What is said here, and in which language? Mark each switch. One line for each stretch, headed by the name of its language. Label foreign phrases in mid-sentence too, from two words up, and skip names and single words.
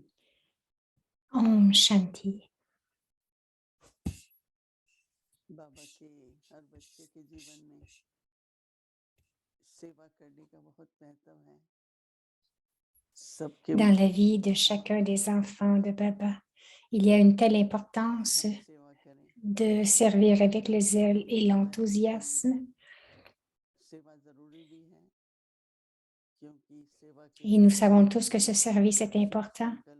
Hindi: ओम शांति. बाबा के हर बच्चे के जीवन में सेवा करने का बहुत महत्व है.
French: Dans la vie de chacun des enfants de Baba, il y a une telle importance de servir avec le zèle et l'enthousiasme. Et nous savons tous que ce service est important.